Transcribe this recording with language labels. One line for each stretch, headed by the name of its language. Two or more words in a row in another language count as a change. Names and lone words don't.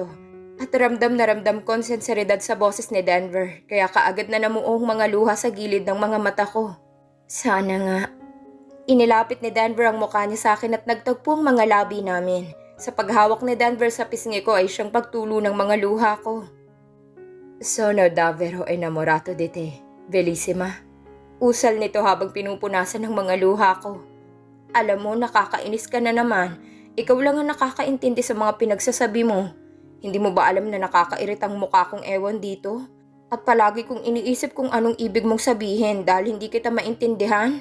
Filipino: At ramdam na ramdam ko ang senseridad sa boses ni Denver, kaya kaagad na namuong mga luha sa gilid ng mga mata ko. Sana nga. Inilapit ni Denver ang mukha niya sa akin at nagtagpo ang mga labi namin. Sa paghawak ni Denver sa pisngi ko ay siyang pagtulo ng mga luha ko.
Italian: Sono davvero innamorato di te, Bellissima.
Filipino: Usal nito habang pinupunasan ng mga luha ko. Alam mo, nakakainis ka na naman. Ikaw lang ang nakakaintindi sa mga pinagsasabi mo. Hindi mo ba alam na nakakairitang mukha kong ewan dito? At palagi kong iniisip kung anong ibig mong sabihin dahil hindi kita maintindihan?